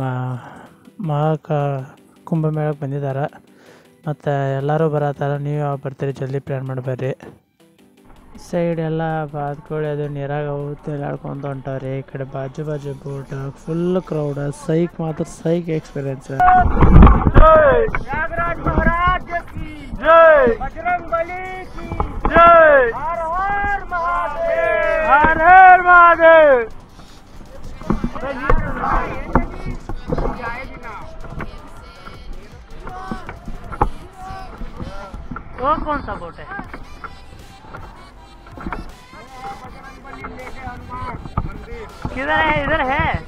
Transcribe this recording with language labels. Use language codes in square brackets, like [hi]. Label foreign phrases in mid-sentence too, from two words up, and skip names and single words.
[kn] ಕುಂಭಮೇಳಕ್ಕೆ ಬಂದಿದ್ದಾರೆ ಮತ್ತು ಎಲ್ಲರೂ ಬರತ್ತಾರೆ ನೀವು ಯಾವಾಗ ಬರ್ತೀರಿ ಜಲ್ದಿ ಪ್ಲ್ಯಾನ್ ಮಾಡಿ ಬರ್ರಿ ಸೈಡ್ ಎಲ್ಲ ಬಾದ್ಕೋಳಿ ಅದು ನೀರಾಗ ತೇಲಾಡ್ಕೊಂಡು ಹೊಂಟವ್ರಿ ಈ ಕಡೆ ಬಾಜು [en] boat full crowd [kn] ಸೈಕ್ ಮಾತ್ರ ಸೈಕ್ ಎಕ್ಸ್ಪೀರಿಯನ್ಸ್ [hi] जय बजरंगबली की जय हर हर महादेव हर हर महादेव वो कौन सा बोट है किधर है इधर है